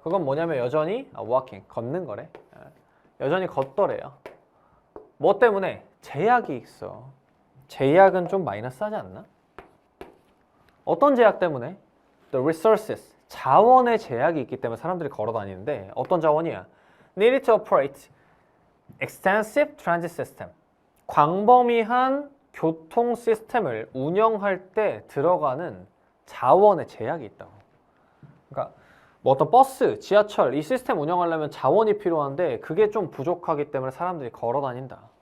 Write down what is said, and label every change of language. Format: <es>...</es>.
<ko>그건 뭐냐면 여전히 walking, 걷는 거래. 여전히 걷더래요. 뭐 때문에? 제약이 있어. 제약은 좀 마이너스하지 않나? 어떤 제약 때문에?</ko> <en>The resources,</en> <ko>자원의 제약이 있기 때문에 사람들이 걸어 다니는데 어떤 자원이야?</ko> <en>Needed to operate extensive transit system.</en> <ko>광범위한 교통 시스템을 운영할 때 들어가는 자원의 제약이 있다고. 그러니까 뭐 어떤 버스, 지하철 이 시스템 운영하려면 자원이 필요한데 그게 좀 부족하기 때문에 사람들이 걸어 다닌다.</ko>